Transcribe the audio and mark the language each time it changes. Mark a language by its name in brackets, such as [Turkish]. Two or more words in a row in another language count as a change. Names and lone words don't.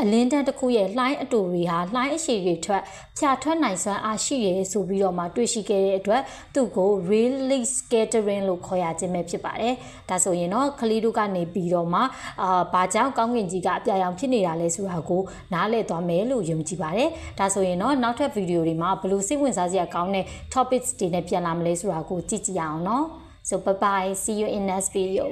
[Burmese] လင်းတန်းတစ်ခုရဲ့လှိုင်းအတူတွေဟာလှိုင်းအရှည်တွေဖြာထွက်နိုင်စွမ်းအားရှိရဲဆိုပြီးတော့မှတွေ့ရှိခဲ့တဲ့အတွက်သူ့ကို [English] Rayleigh scattering [Burmese] လို့ခေါ်ရခြင်းပဲဖြစ်ပါတယ်။ဒါဆိုရင်တော့ကလေးတို့ကနေပြီးတော့မှဘာကြောင့်ကောင်းကင်ကြီးကအပြာရောင်ဖြစ်နေတာလဲဆိုတာကိုနားလည်သွားမယ်လို့ယုံကြည်ပါတယ်။ဒါဆိုရင်တော့နောက်ထပ်ဗီဒီယိုတွေမှာဘယ်လိုစိတ်ဝင်စားစရာကောင်းတဲ့ topics တွေနဲ့ပြန်လာမလဲဆိုတာကိုကြည့်ကြည့်ရအောင်နော်။ [English] So bye bye, see you in next video.